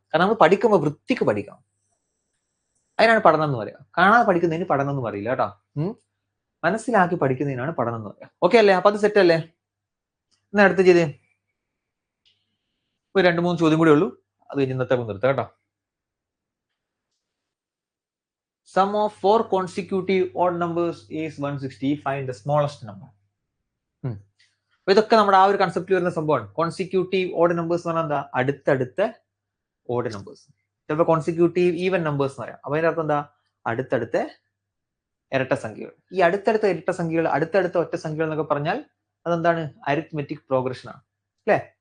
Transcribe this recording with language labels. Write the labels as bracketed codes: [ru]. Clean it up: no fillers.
[ml] കാരണം നമ്മൾ പഠിക്കുമ്പോൾ വൃത്തിക്ക് പഠിക്കണം, അതിനാണ് പഠനം എന്ന് പറയുക. കാണാതെ പഠിക്കുന്നതിന് പഠനം എന്ന് പറയില്ല കേട്ടോ. മനസ്സിലാക്കി പഠിക്കുന്നതിനാണ് പഠനം എന്ന് പറയുക. ഓക്കെ അല്ലേ? അപ്പൊ അത് സെറ്റ് അല്ലേ? എന്നാ അടുത്ത് ചെയ്തേ, ഒരു 2-3 ചോദ്യം കൂടെ ഉള്ളൂ, അത് കഴിഞ്ഞ് ഇന്നത്തെ നിർത്താം കേട്ടോ. [en] Sum of 4 consecutive odd numbers is 160. Find the smallest number. [ml] അപ്പൊ ഇതൊക്കെ നമ്മുടെ ആ ഒരു കൺസെപ്റ്റ് വരുന്ന സംഭവമാണ്. കോൺസിക്യൂട്ടീവ് ഓഡ് നമ്പേഴ്സ് എന്ന് പറഞ്ഞാൽ എന്താ, അടുത്തടുത്ത ഓഡ് നമ്പേഴ്സ്. ചിലപ്പോൾ കോൺസിക്യൂട്ടീവ് ഈവൻ നമ്പേഴ്സ് എന്ന് പറയാം. അപ്പൊ അതിന്റെ അർത്ഥം എന്താ, അടുത്തടുത്ത ഇരട്ട സംഖ്യകൾ. ഈ അടുത്തടുത്ത ഇരട്ട സംഖ്യകൾ, അടുത്തടുത്ത ഒറ്റ സംഖ്യകൾ എന്നൊക്കെ പറഞ്ഞാൽ അതെന്താണ്, അരിത്മെറ്റിക് പ്രോഗ്രഷൻ ആണ് അല്ലെ.